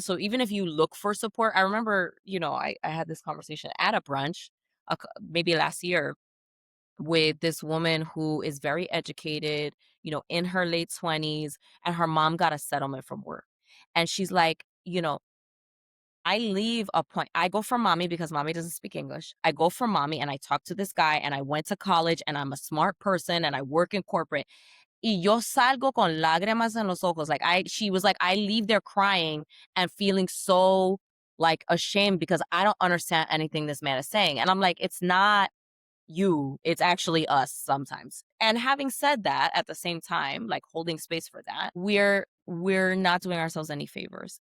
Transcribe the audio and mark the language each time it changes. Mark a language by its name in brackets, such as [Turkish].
[English] So even if you look for support, I remember, I had this conversation at a brunch maybe last year with this woman who is very educated, in her late 20s, and her mom got a settlement from work. And she's like, I go for mommy because mommy doesn't speak English. I go for mommy and I talk to this guy and I went to college and I'm a smart person and I work in corporate. [Spanish] Y yo salgo con lágrimas en los ojos. [English] She was like, I leave there crying and feeling so like ashamed because I don't understand anything this man is saying. And I'm like, it's not you, it's actually us sometimes. And having said that, at the same time, like holding space for that, we're not doing ourselves any favors.